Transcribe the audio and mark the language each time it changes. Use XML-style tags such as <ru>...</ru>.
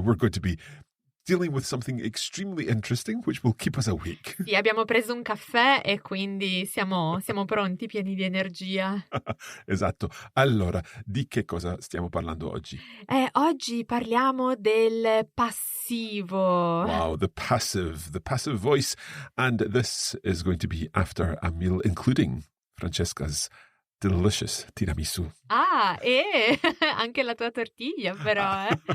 <en>We're going to be dealing with something extremely interesting, which will keep us awake.</en> <it>Sì, abbiamo preso un caffè e quindi siamo pronti, pieni di energia. Esatto. Allora, di che cosa stiamo parlando oggi? Oggi parliamo del passivo.</it> <en>Wow, the passive voice. And this is going to be after a meal, including Francesca's delicious tiramisu.</en> <it>Ah, e anche la tua tortiglia, però.</it>